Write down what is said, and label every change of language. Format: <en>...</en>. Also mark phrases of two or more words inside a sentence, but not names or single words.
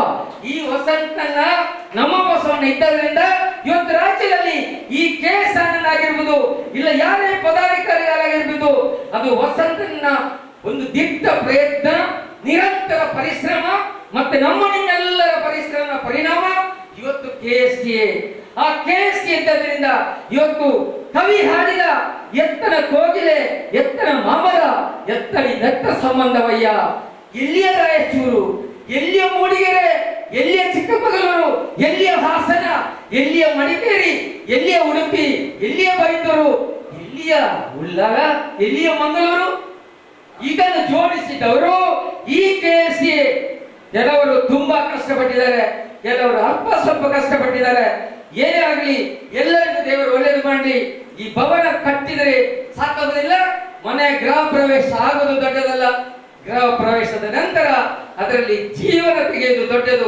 <kn>ಈ ವಸಂತನ ನಮ್ಮ ಬಸವಣ್ಣ ಇದ್ದರಿಂದ ಇವತ್ತು ರಾಜ್ಯದಲ್ಲಿ ಈ KS ಆಗಿರ್ಬೋದು, ಇಲ್ಲ ಯಾರೇ ಪದಾಧಿಕಾರಿಗಳಾಗಿರ್ಬೋದು, ಅದು ವಸಂತನ ಒಂದು ದಿಟ್ಟ ಪ್ರಯತ್ನ, ನಿರಂತರ ಪರಿಶ್ರಮ ಮತ್ತೆ ನಮ್ಮ ನಿಮ್ಮೆಲ್ಲರ ಪರಿಶ್ರಮ ಪರಿಣಾಮ ಇವತ್ತು KSTA. ಆ KSTA ಇದ್ದರಿಂದ ಇವತ್ತು ಕವಿ ಹಾಡಿದ ಎತ್ತನ ಕೋಗಿಲೆ, ಎತ್ತನ ಮಾಮರ, ಎತ್ತನಿ ನೆತ್ತ ಸಂಬಂಧವಯ್ಯ. ಎಲ್ಲಿಯ ರಾಯಚೂರು, ಎಲ್ಲಿಯ ಮೂಡಿಗೆರೆ, ಎಲ್ಲಿಯ ಚಿಕ್ಕಮಗಳೂರು, ಎಲ್ಲಿಯ ಹಾಸನ, ಎಲ್ಲಿಯ ಮಡಿಕೇರಿ, ಎಲ್ಲಿಯ ಉಡುಪಿ, ಎಲ್ಲಿಯ ಬೈಂದೂರು, ಎಲ್ಲಿಯ ಉಳ್ಳಾಲ, ಎಲ್ಲಿಯ ಮಂಗಳೂರು, ಇದನ್ನು ಜೋಡಿಸಿದವರು ಈ KSTA. ಕೆಲವರು ತುಂಬಾ ಕಷ್ಟಪಟ್ಟಿದ್ದಾರೆ, ಕೆಲವರು ಅಲ್ಪ ಸ್ವಲ್ಪ ಕಷ್ಟಪಟ್ಟಿದ್ದಾರೆ. ಏನೇ ಆಗಲಿ ಎಲ್ಲರಿಗೂ ದೇವರು ಒಳ್ಳೇದು ಮಾಡಲಿ. ಈ ಭವನ ಕಟ್ಟಿದರೆ ಸಾಕಾಗುವುದಿಲ್ಲ, ಮನೆ ಗೃಹ ಪ್ರವೇಶ ಆಗೋದು ದೊಡ್ಡದಲ್ಲ, ಗೃಹ ಪ್ರವೇಶದ ನಂತರ ಅದರಲ್ಲಿ ಜೀವನ ತೆಗೆಯುವುದು ದೊಡ್ಡದು.</kn>